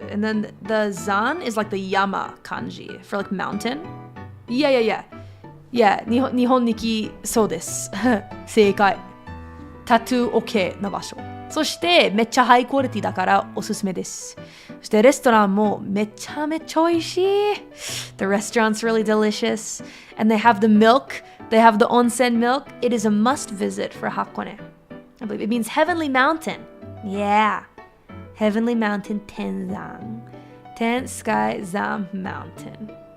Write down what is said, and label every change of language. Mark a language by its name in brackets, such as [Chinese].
[English] And then the zan is like the yama kanji for like mountain. Yeah. [Japanese] Yeah, 日本に来そうです。正解。タトゥー OK な場所。そしてめっちゃハイクオリティだからおすすめです。そしてレストランもめちゃめちゃ美味しい。 [English] The restaurant's really delicious. And they have the milk. They have the onsen milk. It is a must visit for Hakone. I believe it means heavenly mountain. Yeah. Heavenly mountain Tenzan. Ten Sky Zam Mountain.